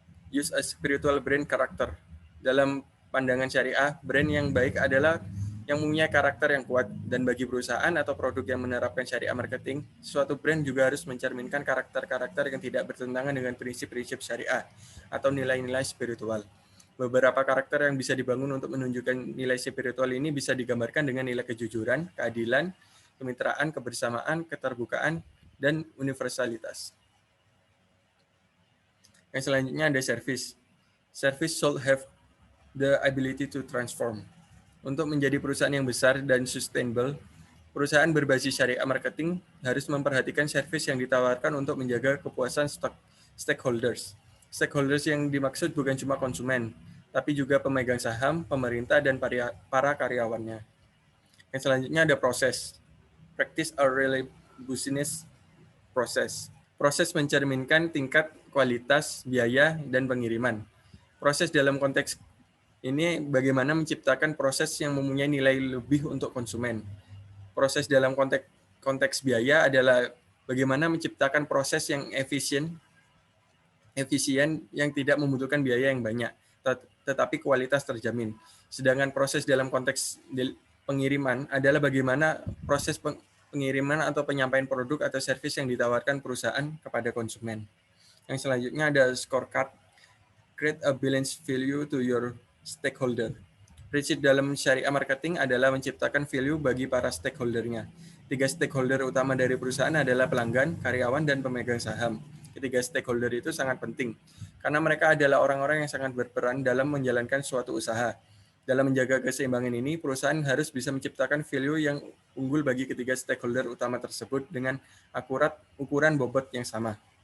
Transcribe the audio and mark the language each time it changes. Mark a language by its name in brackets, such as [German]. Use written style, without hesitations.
[English] Use a spiritual brand character. [Indonesian] Dalam pandangan syariah, brand yang baik adalah yang mempunyai karakter yang kuat, dan bagi perusahaan atau produk yang menerapkan syariah marketing, suatu brand juga harus mencerminkan karakter-karakter yang tidak bertentangan dengan prinsip-prinsip syariah atau nilai-nilai spiritual. Beberapa karakter yang bisa dibangun untuk menunjukkan nilai spiritual ini bisa digambarkan dengan nilai kejujuran, keadilan, kemitraan, kebersamaan, keterbukaan, dan universalitas. Yang selanjutnya ada service. [English] Service should have the ability to transform. [Indonesian] Untuk menjadi perusahaan yang besar dan sustainable, perusahaan berbasis syariah marketing harus memperhatikan servis yang ditawarkan untuk menjaga kepuasan stakeholders. Stakeholders yang dimaksud bukan cuma konsumen, tapi juga pemegang saham, pemerintah, dan para karyawannya. Yang selanjutnya ada proses. [English] Practice a really business process. [Indonesian] Proses mencerminkan tingkat kualitas, biaya, dan pengiriman. Proses dalam konteks ini bagaimana menciptakan proses yang mempunyai nilai lebih untuk konsumen. Proses dalam konteks biaya adalah bagaimana menciptakan proses yang efisien yang tidak membutuhkan biaya yang banyak, tetapi kualitas terjamin. Sedangkan proses dalam konteks pengiriman adalah bagaimana proses pengiriman atau penyampaian produk atau servis yang ditawarkan perusahaan kepada konsumen. Yang selanjutnya ada scorecard. [English] Create a balanced value to your stakeholder. [Indonesian] Prinsip dalam syariah marketing adalah menciptakan value bagi para stakeholdernya. 3 stakeholder utama dari perusahaan adalah pelanggan, karyawan, dan pemegang saham. Ketiga stakeholder itu sangat penting, karena mereka adalah orang-orang yang sangat berperan dalam menjalankan suatu usaha. Dalam menjaga keseimbangan ini, perusahaan harus bisa menciptakan value yang unggul bagi ketiga stakeholder utama tersebut dengan akurat ukuran bobot yang sama.